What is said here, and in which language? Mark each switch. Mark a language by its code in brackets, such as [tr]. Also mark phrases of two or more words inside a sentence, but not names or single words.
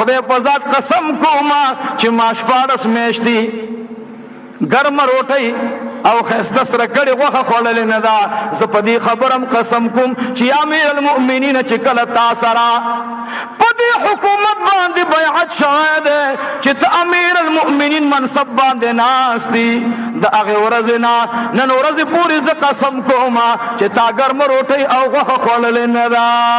[ps] خدای پزاد قسم کو ما چی ما شپارس میشتی گرم روٹی او خیسته سره کړي غوښه خوړلې نه ده زه په دې خبرم قسم کوم چې یا امیر المؤمنین چې کله تا سره په دې حکومت باندې بیعت شوی دی چې ته امیر المؤمنین منصب باندې ناست دي د هغې ورځې نه نن ورځې پورې زه قسم کوم چې تا ګرمه روټۍ او غوښه خوړلې نه ده